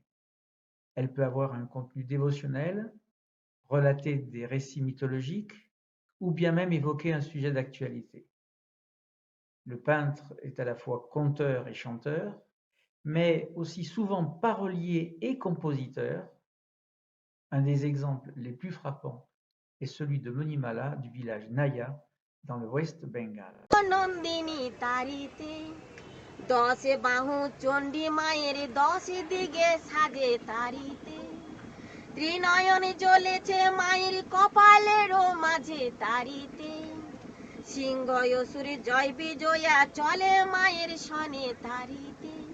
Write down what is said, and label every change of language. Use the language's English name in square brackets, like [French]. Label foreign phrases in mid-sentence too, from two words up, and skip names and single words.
[French] Elle peut avoir un contenu dévotionnel, relater des récits mythologiques ou bien même évoquer un sujet d'actualité. Le peintre est à la fois conteur et chanteur, mais aussi souvent parolier et compositeur. Un des exemples les plus frappants est celui de Monimala du village Naya dans le West Bengal. [Bangla] নন্দিনী তারিতে দশে বাহু চণ্ডী মায়ের দশে দিকে সাজে তারিতে ত্রিনয়ন জ্বলেছে মায়ের কপালেরও মাঝে তারিতে সিংহ অসুর জয় বিজয়া চলে মায়ের সনে তারিতে